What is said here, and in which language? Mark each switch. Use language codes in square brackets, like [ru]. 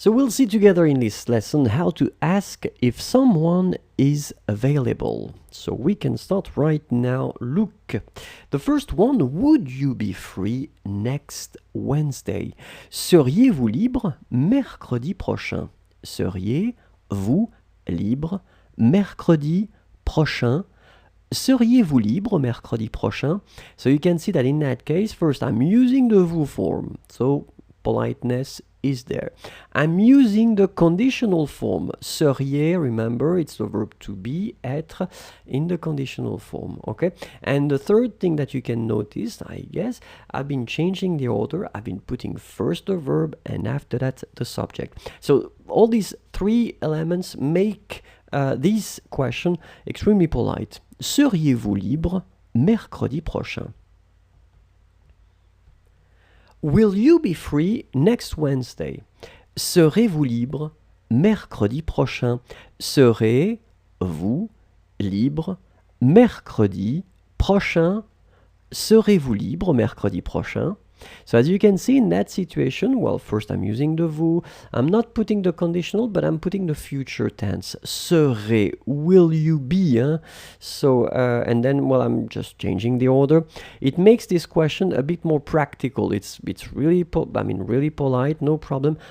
[en] see together in this lesson how to ask if someone is available. So we can start right now. Look, the first one, would you be free next Wednesday? [fr] Seriez-vous libre mercredi prochain? Seriez-vous libre mercredi prochain? Seriez-vous libre mercredi prochain? [en] So you can see that in that case, first I'm using the vous form. So politeness is there. I'm using the conditional form. Seriez, remember, it's the verb to be, être, in the conditional form, okay? And the third thing that you can notice, I guess, I've been changing the order. I've been putting first the verb and after that the subject. So all these three elements make this question extremely polite. [fr] Seriez-vous libre mercredi prochain? [en] Will you be free next Wednesday? [fr] Serez-vous libre mercredi prochain? Serez-vous libre mercredi prochain? Serez-vous libre mercredi prochain? [en] So as you can see in that situation, well, first I'm using the vous. I'm not putting the conditional, but I'm putting the future tense. Serez, will you be? Hein? So, and then, well, I'm just changing the order. It makes this question a bit more practical. It's really, really polite, no problem.